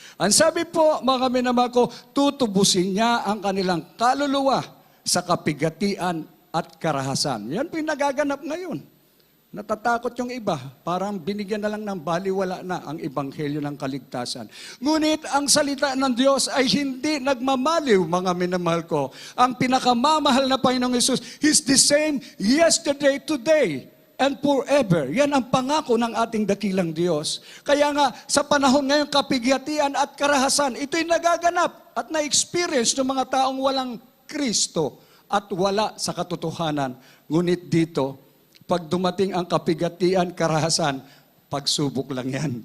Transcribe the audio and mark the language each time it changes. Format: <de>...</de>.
<tl>Ang sabi po, mga minamahal ko, tutubusin niya ang kanilang kaluluwa sa kapigatian at karahasan. Yan po yung nagaganap ngayon. Natatakot yung iba. Parang binigyan na lang ng baliwala na ang ebanghelyo ng kaligtasan. Ngunit ang salita ng Diyos ay hindi nagmamaliw, mga minamahal ko. Ang pinakamamahal na Panginoong Hesus,</tl> <en>He's the same yesterday, today, and forever.</en> <tl>Yan ang pangako ng ating dakilang Diyos. Kaya nga, sa panahon ngayon, kapigatian at karahasan, ito'y nagaganap at na-experience ng mga taong walang Kristo at wala sa katotohanan. Ngunit dito, pag dumating ang kapigatian, karahasan, pagsubok lang yan.</tl>